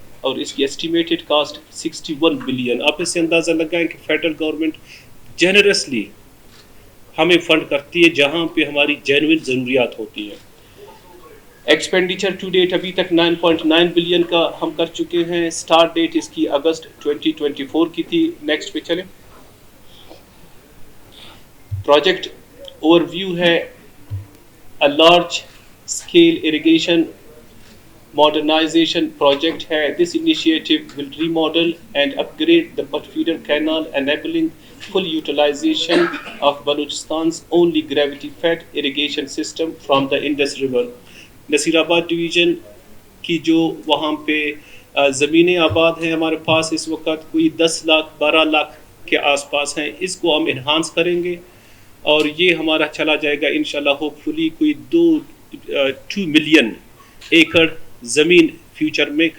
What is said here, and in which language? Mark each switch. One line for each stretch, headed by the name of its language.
Urdu: اور اس کی estimated cost 61 billion. آپ اس سے اندازہ لگائیں کہ فیڈرل گورنمنٹ جنرسلی ہمیں فنڈ کرتی ہے جہاں پہ ہماری جینوئن ضروریات ہوتی ہیں. ایکسپینڈیچر ٹو ڈیٹ ابھی تک 9.9 بلین کا ہم کر چکے ہیں. سٹارٹ ڈیٹ اس کی اگست 2024 کی تھی. نیکسٹ پہ چلیں. پروجیکٹ اوور ویو ہے,
English: a large scale irrigation modernization project
Urdu: ہے.
English: This initiative will remodel and upgrade the Pat Feeder Canal, enabling full utilization of Balochistan's only gravity-fed irrigation system from the Indus River.
Urdu: Naseer آباد division کی جو وہاں پہ زمینیں آباد ہیں ہمارے پاس اس وقت کوئی 10 لاکھ 12 لاکھ کے آس پاس ہیں. اس کو ہم انہانس کریں گے اور یہ ہمارا چلا جائے گا انشاءاللہ ہوپ فلی کوئی 2 ملین ایکڑ زمین فیوچر میں.